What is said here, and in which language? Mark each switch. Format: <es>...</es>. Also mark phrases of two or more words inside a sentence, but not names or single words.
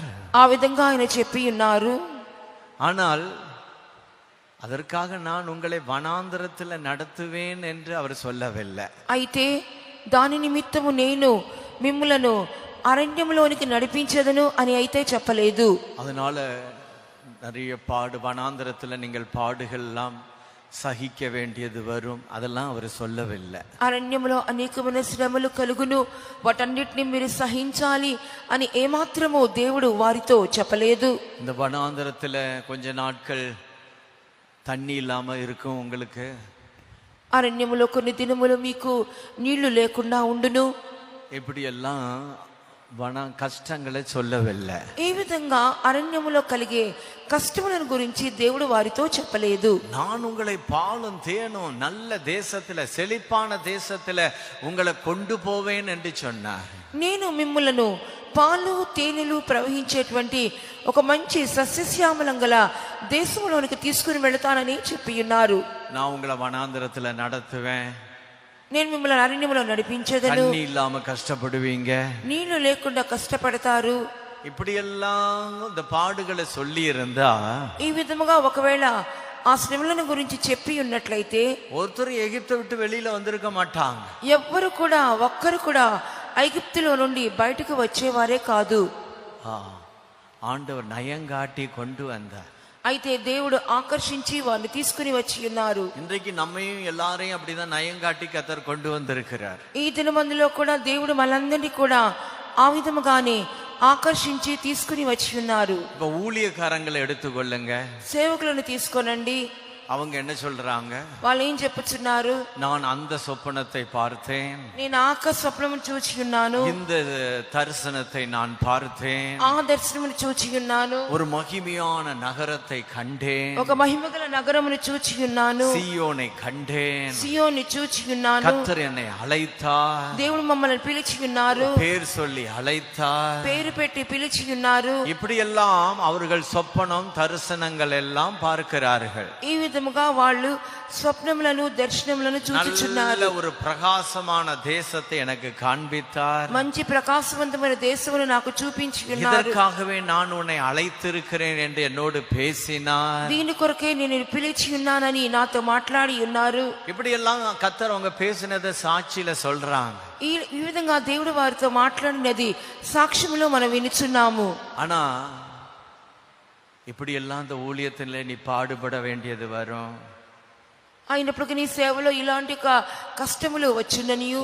<te>ఆ విధంగా ఆయన చెప్పి ఉన్నారు.</te> <ta>ஆனால் அதற்காக நான் உங்களை வனாந்தரத்தில் நடத்துவேன் என்று அவர் சொல்லவில்லை.</ta> <te>అయితే దాని నిమిత్తము నేను మిమ్ములను అరణ్యంలోనికి నడిపించదను అని అయితే చెప్పలేదు.</te> <ta>அதனால நிறைய வனாந்தரத்தில் நீங்கள் பாடுகள் எல்லாம் சகிக்க வேண்டியது வரும், அதெல்லாம் அவர் சொல்லவில்லை.</ta> <te>అరణ్యంలో అనేకమైన శ్రమలు కలుగును, వాటన్నిటిని మీరు సహించాలి అని ఏమాత్రమో దేవుడు వారితో చెప్పలేదు.</te> <ta>இந்த வனாந்தரத்தில் கொஞ்ச நாட்கள் தண்ணி இல்லாம இருக்கும் உங்களுக்கு.</ta> <te>అరణ్యములో కొన్ని దినములు మీకు నీళ్లు లేకుండా ఉండును.</te> <ta>இப்படியெல்லாம் கஷ்டங்களை சொல்லவில்லை.</ta> <te>ఈ విధంగా అరణ్యములో కలిగే కష్టములను గురించి దేవుడు వారితో చెప్పలేదు.</te> <ta>நான் உங்களை பாலும் தேனும் நல்ல தேசத்துல, செழிப்பான தேசத்துல உங்களை கொண்டு போவேன் என்று சொன்னார்.</ta> <te>నేను మిమ్ములను పాలు తేనెలు ప్రవహించేటువంటి ఒక మంచి సస్యశ్యామలం గల దేశంలోనికి తీసుకుని వెళతానని చెప్పి ఉన్నారు.</te> <ta>நான் உங்களை வனாந்தரத்துல நடத்துவேன்,</ta> <te>నేను మిమ్మల్ని అరణ్యంలో నడిపించదను,</te> <ta>தண்ணி இல்லாம கஷ்டப்படுவீங்க,</ta> <te>నీళ్లు లేకుండా కష్టపడతారు.</te> <ta>இப்படியெல்லாம் இந்த பாடுகளை சொல்லி இருந்தா,</ta> <te>ఈ విధముగా ఒకవేళ ఆ శ్రమలను గురించి చెప్పి ఉన్నట్లయితే</te> <ta>ஒருத்தர் எகிப்தை விட்டு வெளியில வந்திருக்க மாட்டாங்க.</ta> <te>ఎవ్వరు కూడా ఒక్కరు కూడా ఐగుప్తులో నుండి బయటకు వచ్చేవారే కాదు.</te> <ta>ஆண்டவர் நயங்காட்டி கொண்டு வந்தார்.</ta> <te>అయితే దేవుడు ఆకర్షించి వారిని తీసుకుని వచ్చి ఉన్నారు.</te> <ta>இன்றைக்கு நம்மையும் எல்லாரையும் அப்படிதான் நயங்காட்டி கர்த்தர் கொண்டு வந்திருக்கிறார்.</ta> <te>ఈ దినమందులో కూడా దేవుడు మనందరినీ కూడా ఆ విధముగానే ఆకర్షించి తీసుకుని వచ్చి ఉన్నారు.</te> <ta>இப்ப ஊழியக்காரங்களை எடுத்துக்கொள்ளுங்க,</ta> <te>సేవకులను తీసుకోనండి.</te> <ta>அவங்க என்ன சொல்றாங்க?</ta> <te>వాళ్ళు ఏం చెప్పుచున్నారు?</te> <ta>நான் அந்த சொப்பனத்தை பார்த்தேன்,</ta> <te>నేను ఆకాశ స్వప్నమును చూచి ఉన్నాను,</te> <ta>இந்த தரிசனத்தை நான் பார்த்தேன்,</ta> <te>ఆ దర్శనమును చూచి ఉన్నాను,</te> <ta>ஒரு மகிமையான நகரத்தை கண்டேன்,</ta> <te>ఒక మహిమగల నగరమును చూచి ఉన్నాను,</te> <ta>சீயோனை கண்டேன்,</ta> <te>సియోని చూచి ఉన్నాను.</te> <ta>கர்த்தர் என்னை அழைத்தார்,</ta> <te>దేవుడు మమ్మల్ని పిలిచి ఉన్నారు,</te> <ta>பேர் சொல்லி அழைத்தார்.</ta> <te>పేరు పెట్టి పిలిచి ఉన్నారు.</te> <ta>இப்படியெல்லாம் அவர்கள் சொப்பனம் தரிசனங்கள் எல்லாம் பார்க்கிறார்கள்.</ta> <te>ఈ విధముగా వాళ్ళు స్వప్నములను దర్శనములను చూచుచున్నారు.</te> <ta>நல்ல ஒரு பிரகாசமான தேசத்தை எனக்கு காண்பித்தார்.</ta> <te>మంచి ప్రకాశవంతమైన దేశమును నాకు చూపించి ఉన్నారు.</te> <ta>இதற்காகவே நான் உன்னை அழைத்திருக்கிறேன் என்று என்னோடு பேசினார்.</ta> <te>దీని కొరకే నేను పిలిచి ఉన్నానని నాతో మాట్లాడి ఉన్నారు.</te> <ta>இப்படி எல்லாம் கர்த்தர் அவங்க பேசினதை சாட்சியில சொல்றாங்க.</ta> <te>ఈ విధంగా దేవుడు వారితో మాట్లాడినది సాక్ష్యములో మనం వినుచున్నాము.</te> <ta>ஆனா இப்படி எல்லாம் இந்த ஊழியத்துல நீ பாடுபட வேண்டியது வரும்.</ta> <te>అయినప్పటికీ నీ సేవలో ఇలాంటి కష్టములు వచ్చుననియు,</te>